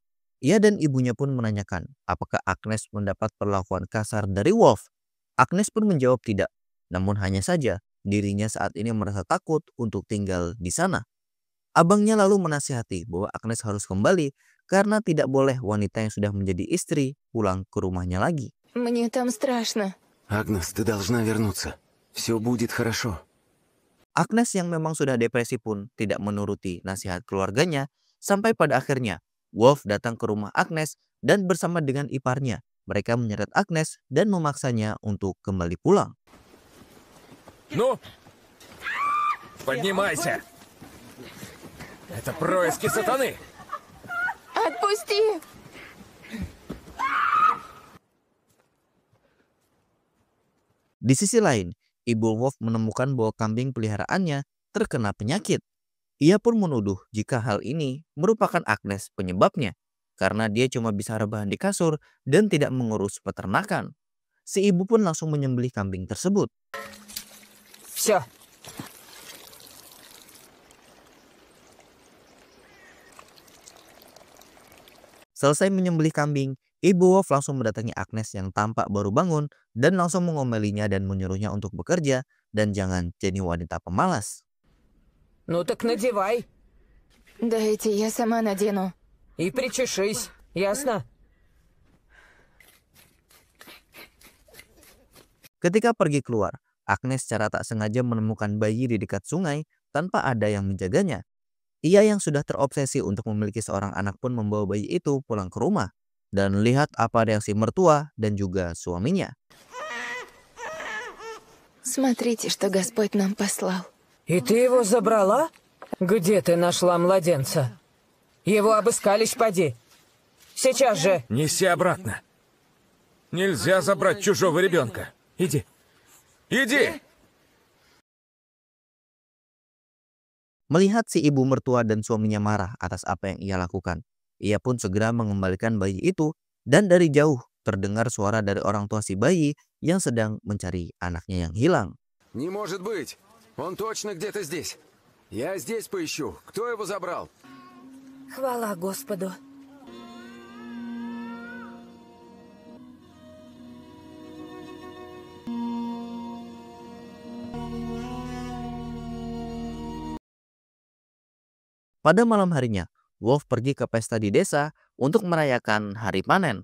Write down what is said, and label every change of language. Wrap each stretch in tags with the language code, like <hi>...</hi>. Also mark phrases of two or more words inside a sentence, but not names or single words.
<id>Ia dan ibunya pun menanyakan apakah Agnes mendapat perlakuan kasar dari Wolf. Agnes pun menjawab tidak, namun hanya saja dirinya saat ini merasa takut untuk tinggal di sana. Abangnya lalu menasihati bahwa Agnes harus kembali karena tidak boleh wanita yang sudah menjadi istri pulang ke rumahnya lagi.</id> <ru>Мне там страшно. Агнес, ты должна вернуться. Все будет хорошо.</ru> <id>Agnes yang memang sudah depresi pun tidak menuruti nasihat keluarganya, sampai pada akhirnya Wolf datang ke rumah Agnes dan bersama dengan iparnya, mereka menyeret Agnes dan memaksanya untuk kembali pulang.</id> <ru>Ну, поднимайся. Это происки сатаны. Отпусти!</ru> <id>Di sisi lain, Ibu Wolf menemukan bahwa kambing peliharaannya terkena penyakit. Ia pun menuduh jika hal ini merupakan Agnes penyebabnya, karena dia cuma bisa rebahan di kasur dan tidak mengurus peternakan. Si ibu pun langsung menyembelih kambing tersebut.</id> <ru>Все.</ru> <id>Selesai menyembelih kambing, Ibu Wolf langsung mendatangi Agnes yang tampak baru bangun dan langsung mengomelinya dan menyuruhnya untuk bekerja dan jangan jadi wanita pemalas.</id> <ru>Ну так надевай Дайте, я сама надену. и причешись, ясно?</ru> <id>Ketika pergi keluar, Agnes secara tak sengaja menemukan bayi di dekat sungai tanpa ada yang menjaganya. Ia yang sudah terobsesi untuk memiliki seorang anak pun membawa bayi itu pulang ke rumah dan lihat apa reaksi mertua dan juga suaminya.</id> <ru>Смотрите, что Господь нам послал. И ты его забрала? Где ты нашла младенца? Его обыскали, поди. Сейчас же. Неси обратно. Нельзя забрать чужого ребенка. Иди. Иди!</ru> <id>Melihat si ibu mertua dan suaminya marah atas apa yang ia lakukan, ia pun segera mengembalikan bayi itu dan dari jauh terdengar suara dari orang tua si bayi yang sedang mencari anaknya yang hilang.</id> <ru>Не может быть! Он точно где-то здесь. Я здесь поищу. Кто его забрал? Хвала Господу.</ru> <id>Pada malam harinya, Wolf pergi ke pesta di desa untuk merayakan hari panen.</id>